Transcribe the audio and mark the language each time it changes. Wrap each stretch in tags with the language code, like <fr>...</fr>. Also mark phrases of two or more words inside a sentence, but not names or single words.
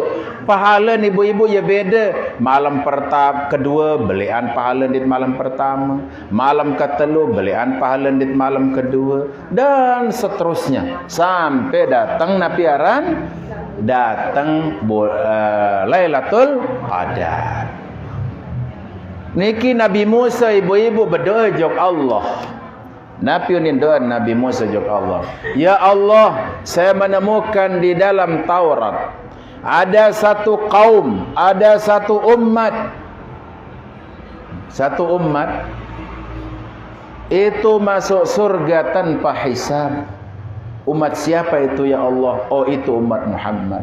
<id>Pahala ni ibu-ibu ya beda. Malam pertama, kedua belian pahala di malam pertama, malam ketelu belian pahala di malam kedua, dan seterusnya sampai datang napiaran datang Lailatul Qadar. Niki Nabi Musa ibu-ibu berdoa jog Allah. Nabi ni doa Nabi Musa jog Allah. Ya Allah, saya menemukan di dalam Taurat ada satu kaum, ada satu umat. Satu umat itu masuk surga tanpa hisab. Umat siapa itu ya Allah? Oh, itu umat Muhammad.</id>